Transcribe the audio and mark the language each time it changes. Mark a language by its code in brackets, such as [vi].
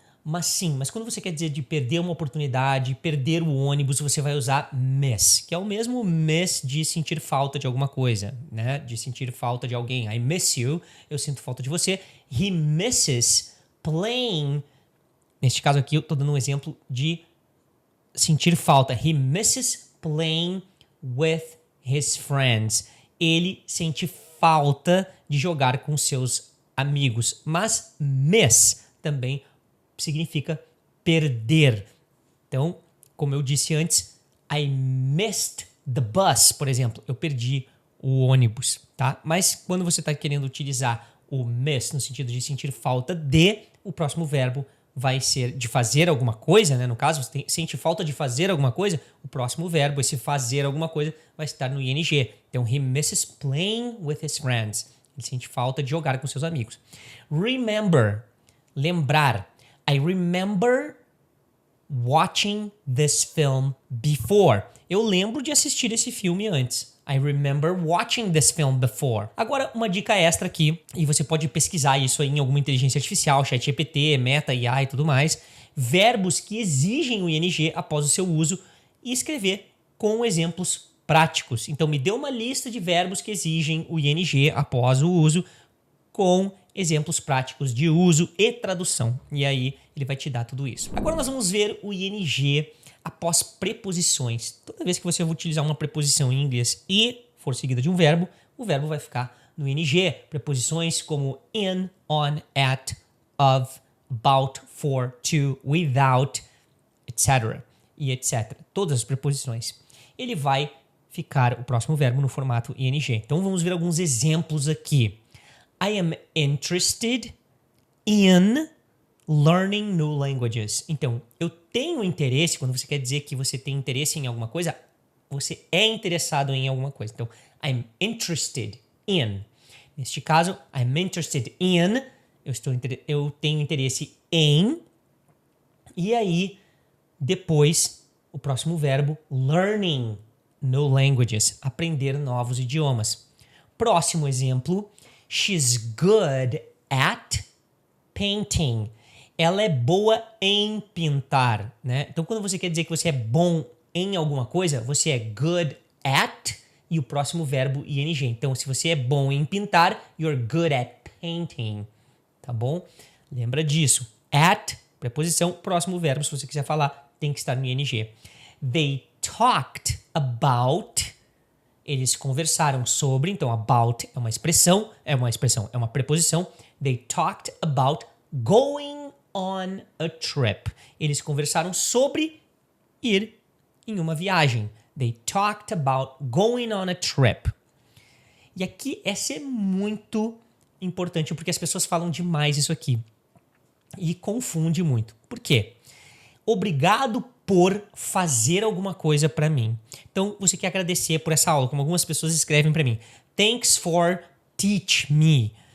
[pt] Mas quando você quer dizer de perder uma oportunidade, perder o ônibus, você vai usar miss, que é o mesmo miss de sentir falta de alguma coisa, né? De sentir falta de alguém. [en] I miss you, [pt] eu sinto falta de você. [en] He misses playing. [pt] Neste caso aqui, eu tô dando um exemplo de sentir falta. [en] He misses playing with his friends. [pt] Ele sente falta de jogar com seus amigos. Mas miss também significa perder. Então, como eu disse antes, [en] I missed the bus, [pt] por exemplo. Eu perdi o ônibus, tá? Mas quando você está querendo utilizar o miss no sentido de sentir falta de, o próximo verbo vai ser de fazer alguma coisa, né? No caso, você sente falta de fazer alguma coisa, o próximo verbo, esse fazer alguma coisa, vai estar no ing. [en] Então, he misses playing with his friends. [pt] Ele sente falta de jogar com seus amigos. Remember, lembrar. [en] I remember watching this film before. [pt] Eu lembro de assistir esse filme antes. [en] I remember watching this film before. [pt] Agora, uma dica extra aqui, e você pode pesquisar isso aí em alguma inteligência artificial, ChatGPT, Meta, IA e tudo mais. Verbos que exigem o ing após o seu uso e escrever com exemplos práticos. Então, me dê uma lista de verbos que exigem o ing após o uso com exemplos práticos de uso e tradução. E aí, ele vai te dar tudo isso. Agora, nós vamos ver o ing após preposições. Toda vez que você vai utilizar uma preposição em inglês e for seguida de um verbo, o verbo vai ficar no ing. Preposições como in, on, at, of, about, for, to, without, etc. e etc. Todas as preposições. Ele vai ficar o próximo verbo no formato ing. Então vamos ver alguns exemplos aqui. [en] I am interested in learning new languages. [pt] Então, eu tenho interesse, quando você quer dizer que você tem interesse em alguma coisa, você é interessado em alguma coisa. Então, [en] I'm interested in. [pt] Neste caso, I'm interested in, eu tenho interesse em, e aí, depois, o próximo verbo, [en] learning new languages, [pt] aprender novos idiomas. Próximo exemplo, [en] she's good at painting. [pt] Ela é boa em pintar, né? Então, quando você quer dizer que você é bom em alguma coisa, você é good at e o próximo verbo ing. Então, se você é bom em pintar, [en] you're good at painting, [pt] tá bom? Lembra disso. At, preposição, próximo verbo, se você quiser falar, tem que estar no ing. [en] They talked about. [pt] Eles conversaram sobre, então about é uma preposição. [en] They talked about going on a trip. [pt] Eles conversaram sobre ir em uma viagem. [en] They talked about going on a trip. [pt] E aqui essa é muito importante porque as pessoas falam demais isso aqui e confunde muito. Por quê? Obrigado por fazer alguma coisa para mim. Então, você quer agradecer por essa aula, como algumas pessoas escrevem para mim. [en] Thanks for teach me.